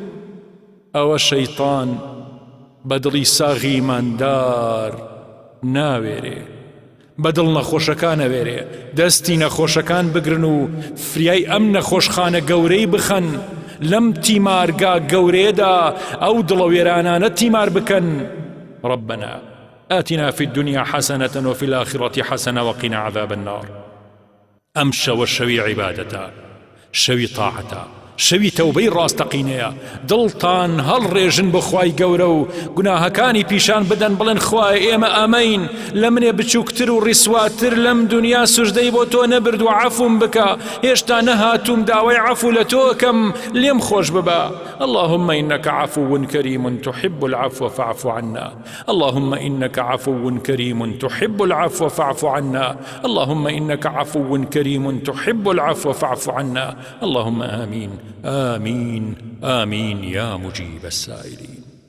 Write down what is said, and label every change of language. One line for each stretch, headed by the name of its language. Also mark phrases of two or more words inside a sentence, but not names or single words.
Central Kurdish: ئەوە شەیطان بە دڵی ساغی ئیماندار ناوێرێ، بەدڵ نەخۆشەکان ئەوێرێ، دەستی نەخۆشەکان بگرن و فریای ئەم نەخۆشخانە گەورەی بخەن، لەم تیمارگا گەورەیەدا ئەو دڵە وێرانانە تیمار بکەن.
Arabic: ربنا آتنا في الدنيا حسنة وفي الآخرة حسنة وقنا عذاب النار.
Central Kurdish: ئەم شەوە شەوی عیبادەتە، شەوی تاعەتە، شەوی تەوبەی ڕاستەقینەیە. دڵتان هەڵڕێژن بۆ خوای گەورە و گوناهەکانی پیشان بدەن، بڵێن خوای ئێمە ئەمەین، لە منێ بچووکتر و ڕیسواتر لەم دنیا سوژدەی بۆ تۆ نەبرد و عەفوم بکە، هێشتا نەهاتووم داوای عەفو لە تۆکەم، لێم خۆش ببە.
Arabic: اللهم إنك عفو كريم تحب العفو فاعف عنا. اللهم إنك عفو كريم تحب العفو فاعف عنا. اللهم إنك عفو كريم تحب العفو فاعف عنا. اللهم آمين آمين آمين يا مجيب السائلين.